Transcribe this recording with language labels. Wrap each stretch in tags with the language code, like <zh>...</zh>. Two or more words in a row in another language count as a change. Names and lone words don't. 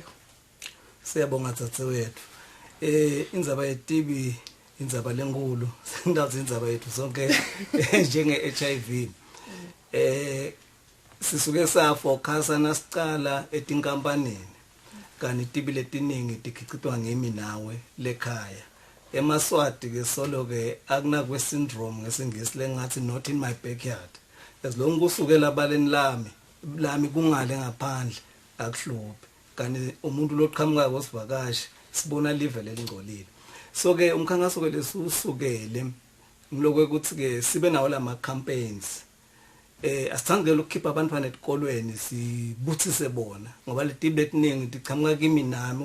<ss>Siyabonga tsatewethu indzaba yetibi indzaba lenkulu sendazi indzaba yethu sonke njenge HIV sisuke safocus nasicala etinkampanini kanti tibi letiningi tikhicitwa ngimi nawe lekhaya emaswati ke solo ke akunakwe syndrome ngesingisi lengathi not</ss> <en>in my backyard as long</en> <ss>kusukela baleni lami kungale ngaphandle akuhluphi kanti umuntu loqhamuka kwesivakashi sibona live lelingcolile so ke umkhankaso ke lesusukele ngilokwe ukuthi ke sibe nawo lama campaigns asithangele ukukhipha abantwana etikolweni sibuthise bona ngoba letibi letiningi tiqhamuka kimi nami</ss>